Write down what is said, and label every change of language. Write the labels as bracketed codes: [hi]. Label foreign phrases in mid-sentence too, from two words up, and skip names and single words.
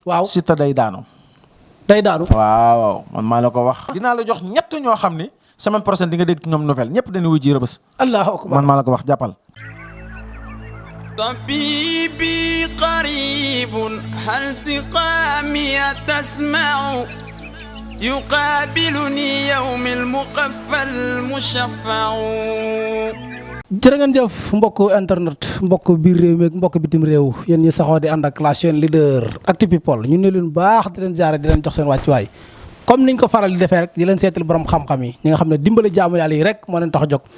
[wo] waaw Siteu day daanu. day daanu. waaw man maa la ko wax. dinaa la jox ñett ñoo xam ni [fr] semaine prochaine [wo] di nga dégg ñoom nouvelle ñëpp dañuy wuy ji Rëbës. [ar] الله أكبر [wo] man maa la ko wax jàppal. [ar] طبيبي قريب هل سقامي تسمع يقابلني يوم المقفى المشفع. [wo] jërë ngeen jëf mbokk internet mbokk biir réew mi ak mbokk bitim réew yéen ñi saxoo di ànd ak [fr] la chaîne [wo] leader Actu People ñu ne leen baax di leen jaare di leen jox seen wàccuwaay comme niñ ko faral di defee rek di leen seetal borom xam-xam yi ñi nga xam ne dimbale jaamu yàlla yi rek moo leen tax a jóg.